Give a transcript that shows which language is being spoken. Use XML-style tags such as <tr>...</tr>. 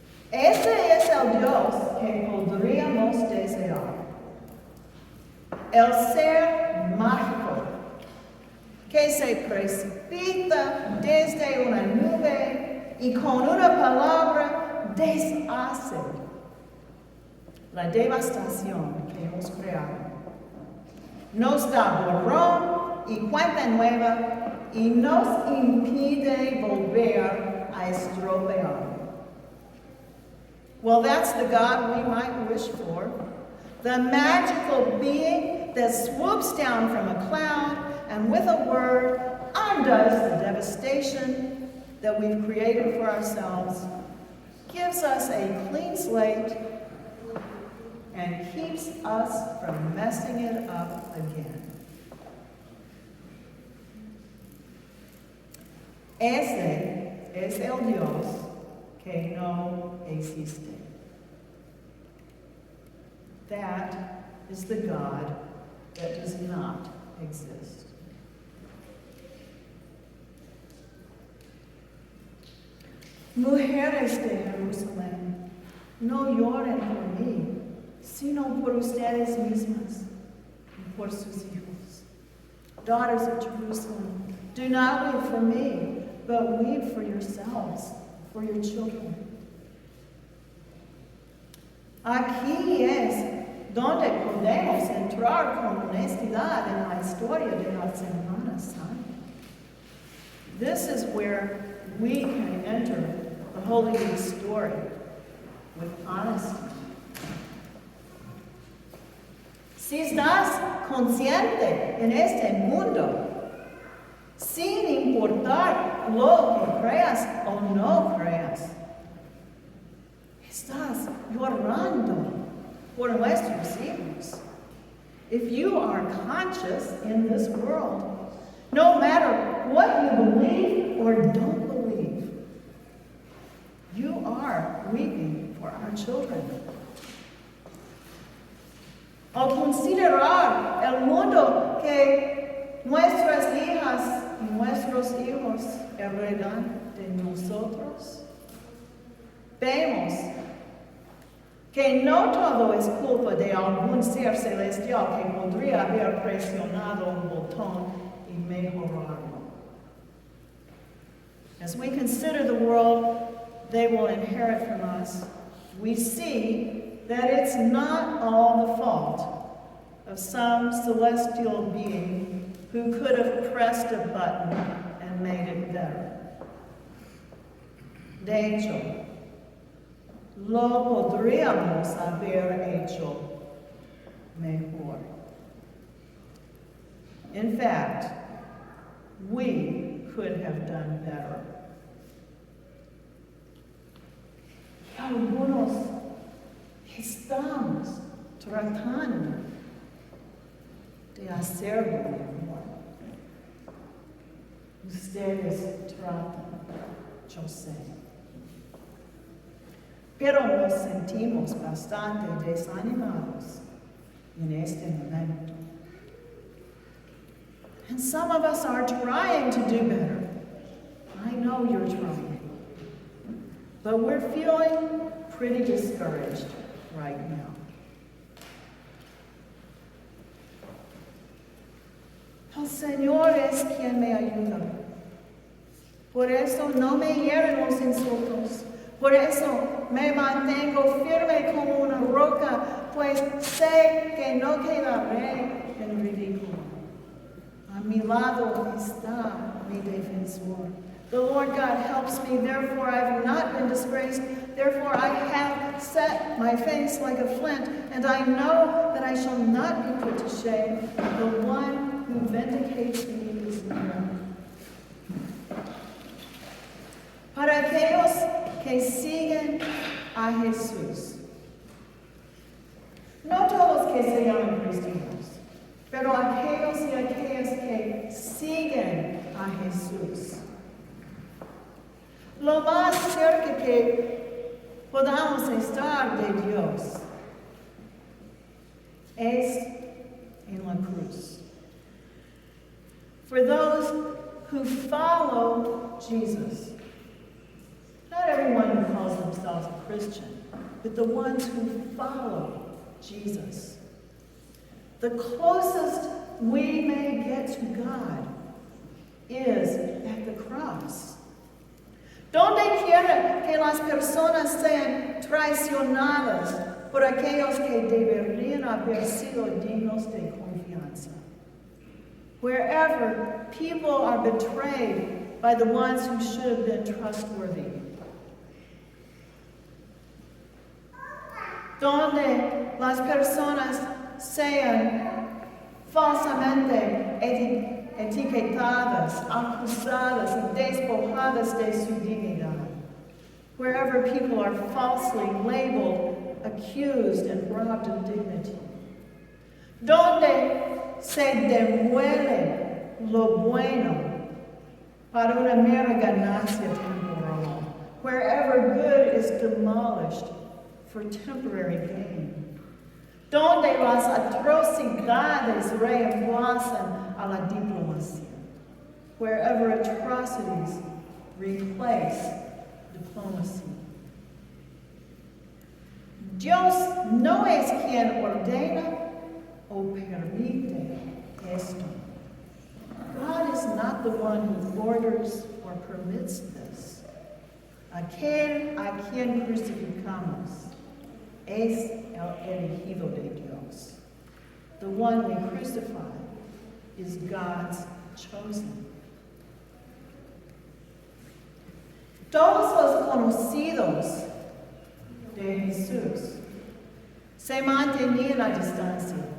<es>Este es el Dios que podríamos desear. El ser mágico que se precipita desde una nube y con una palabra deshace la devastación que hemos creado. Nos da borrón y cuenta nueva y nos impide volver a estropear.</es> <en>Well, that's the God we might wish for. The magical being that swoops down from a cloud and with a word undoes the devastation that we've created for ourselves, gives us a clean slate, and keeps us from messing it up again.</en> <es>Ese es el Dios que no existe.</es> <en>That is the God that does not exist.</en> <es>Mujeres de Jerusalén, no lloren por mí, sino por ustedes mismas y por sus hijos.</es> <en>Daughters of Jerusalem, do not weep for me, but weep for yourselves, for your children.</en> <es>Aquí es donde podemos entrar con honestidad en la historia de la Semana Santa.</es> <en>This is where we can enter the Holy Week story with honesty.</en> <es>Si estás consciente en este mundo, sin importar lo que creas o no creas, estás llorando por nuestros hijos.</es> <en>If you are conscious in this world, no matter what you believe or don't believe, you are weeping for our children.</en> <es>Al considerar el mundo que nuestras hijas y nuestros hijos heredan de nosotros, vemos que no todo es culpa de algún ser celestial que podría haber presionado un botón y mejorarlo.</es> <en>As we consider the world they will inherit from us, we see that it's not all the fault of some celestial being who could have pressed a button and made it better.</en> <es>De hecho, lo podríamos haber hecho mejor.</es> <en>In fact, we could have done better.</en> <es>algunos estamos tratando de hacerlo mejor. Ustedes tratan, yo sé. Pero nos sentimos bastante desanimados en este momento.</es> <en>And some of us are trying to do better. I know you're trying. But we're feeling pretty discouraged right now.</en> <es>El Señor es quien me ayuda. Por eso no me hieren los insultos. Por eso me mantengo firme como una roca, pues sé que no quedaré en ridículo. A mi lado está mi defensor.</es> <en>The Lord God helps me, therefore I have not been disgraced. Therefore I have set my face like a flint, and I know that I shall not be put to shame. The one who vindicates me is near.</en> <es>Para aquellos que siguen a Jesús. No todos que se llaman cristianos, pero aquellos y aquellas que siguen a Jesús. Lo más cerca que podamos estar de Dios es en la cruz.</es> <en>For those who follow Jesus. Not everyone who calls themselves a Christian, but the ones who follow Jesus. The closest we may get to God is at the cross.</en> <es>Donde quiera que las personas sean traicionadas por aquellos que deberían haber sido dignos de confianza.</es> <en>Wherever people are betrayed by the ones who should have been trustworthy.</en> <es>Donde las personas sean falsamente etiquetadas, acusadas y despojadas de su dignidad.</es> <en>Wherever people are falsely labeled, accused, and robbed of dignity.</en> <es>Donde se demuele lo bueno para una mera ganancia temporal.</es> <en>Wherever good is demolished for temporary gain.</en> <es>Donde las atrocidades reemplazan a la diplomacia.</es> <en>Wherever atrocities replace diplomacy.</en> <es>Dios no es quien ordena o permite esto.</es> <en>God is not the one who orders or permits this.</en> <es>Aquel a quien crucificamos es el elegido de Dios.</es> <en>The one we crucify is God's chosen.</en> <es>Todos los conocidos de Jesús se mantenían a distancia.</es>